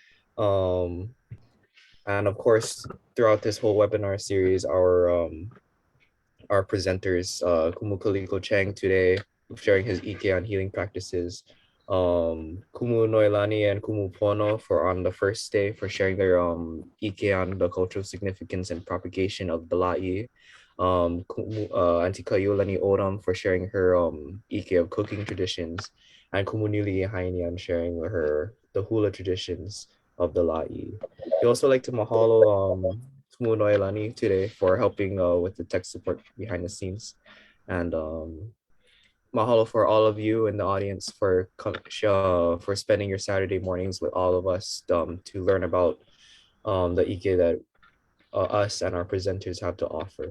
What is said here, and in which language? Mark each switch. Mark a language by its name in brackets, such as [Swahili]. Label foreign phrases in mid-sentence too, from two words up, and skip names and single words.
[English] And of course, throughout this whole webinar series, our presenters, Kumu Kaliko Chang today, sharing his ike on healing practices. Kumu Noelani and Kumu Pono for on the first day for sharing their ike on the cultural significance and propagation of the lāʻī. Auntie Kaiulani Odom for sharing her ike of cooking traditions, and Kumu Nili Haini on sharing the hula traditions of the lāʻī. We also like to mahalo Kumu Noelani today for helping with the tech support behind the scenes, and mahalo for all of you in the audience for spending your Saturday mornings with all of us to learn about the ike that us and our presenters have to offer.